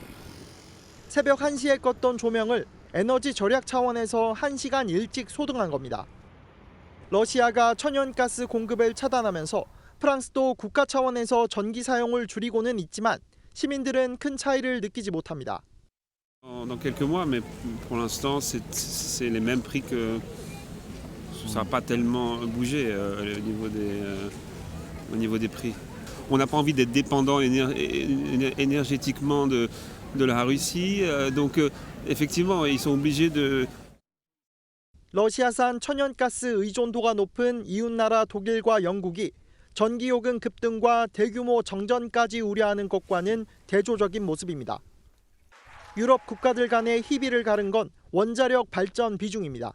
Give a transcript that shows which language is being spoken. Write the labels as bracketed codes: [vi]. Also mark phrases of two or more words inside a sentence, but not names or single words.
[ko] 새벽 1시에 껐던 조명을 에너지 절약 차원에서 1시간 일찍 소등한 겁니다. 러시아가 천연가스 공급을 차단하면서 프랑스도 국가 차원에서 전기 사용을 줄이고는 있지만 시민들은 큰 차이를 느끼지 못합니다. [fr] Dans quelques mois, mais pour l'instant, c'est les mêmes prix que ça n'a pas tellement bougé au niveau des prix. On n'a pas envie d'être dépendant énergétiquement de la Russie, donc effectivement, ils sont obligés de. [ko] 러시아산 천연가스 의존도가 높은 이웃나라 독일과 영국이 전기요금 급등과 대규모 정전까지 우려하는 것과는 대조적인 모습입니다. 유럽 국가들 간의 희비를 가른 건 원자력 발전 비중입니다.